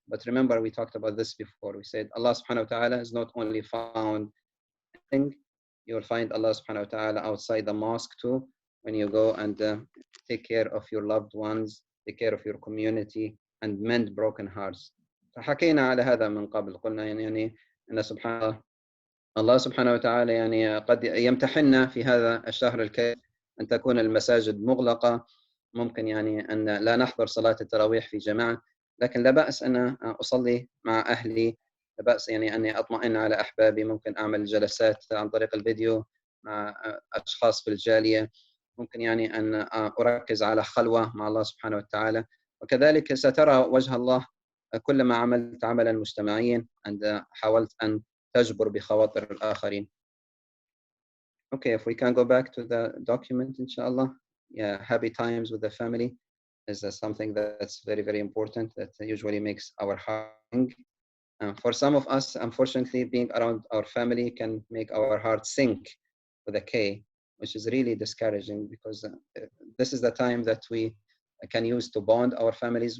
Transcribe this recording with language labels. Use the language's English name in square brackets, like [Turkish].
[English] But remember, we talked about this before. We said Allah subhanahu wa ta'ala is not only found in, you will find Allah subhanahu wa ta'ala outside the mosque too, when you go and take care of your loved ones, take care of your community, and mend broken hearts. [Arabic] فحكينا على هذا من قبل. قلنا يعني أن الله سبحانه وتعالى يعني قد يمتحننا في هذا الشهر الكريم أن تكون المساجد مغلقة، ممكن يعني أن لا نحضر صلاة التراويح في جماعة، لكن لا بأس أن أصلي مع أهلي، لا بأس يعني أني أطمئن على أحبابي. ممكن أعمل جلسات عن طريق الفيديو مع أشخاص في الجالية، ممكن يعني أن أركز على خلوة مع الله سبحانه وتعالى. وكذلك سترى وجه الله كلما عملت عملا مجتمعيا [English] and [Arabic] حاولت أن تجبر بخواطر الآخرين. [English] Okay, if we can go back to the document, inshallah. Yeah, happy times with the family is something that's very, very important, that usually makes our heart sing. For some of us, unfortunately, being around our family can make our heart sink with a K, which is really discouraging, because this is the time that we can use to bond our families.